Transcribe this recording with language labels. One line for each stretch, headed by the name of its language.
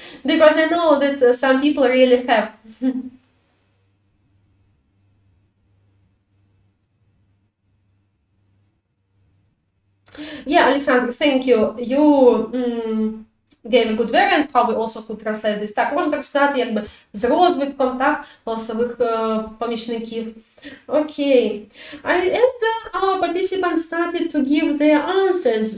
English: Because I know that some people really have. Yeah, Alexander, thank you. You gave a good variant, how we also could translate this.
Ukrainian: Так, можна так сказати, якби з розвитком, так, голосових помічників. Окей.
English: And our participants started to give their answers.